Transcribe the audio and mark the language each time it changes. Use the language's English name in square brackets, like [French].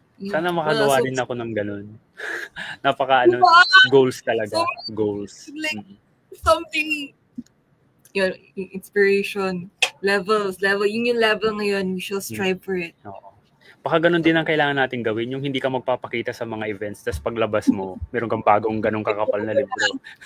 [Filipino] Sana makagawa din ako ng ganun. Napaka goals talaga. Goals. [English] Like, something, yun, inspiration, level, yun yung level ngayon, we shall strive for it. [Filipino] Oo. Baka ganun din ang kailangan natin gawin, yung hindi ka magpapakita sa mga events, tapos paglabas mo, meron kang bagong ganung kakapal na libro.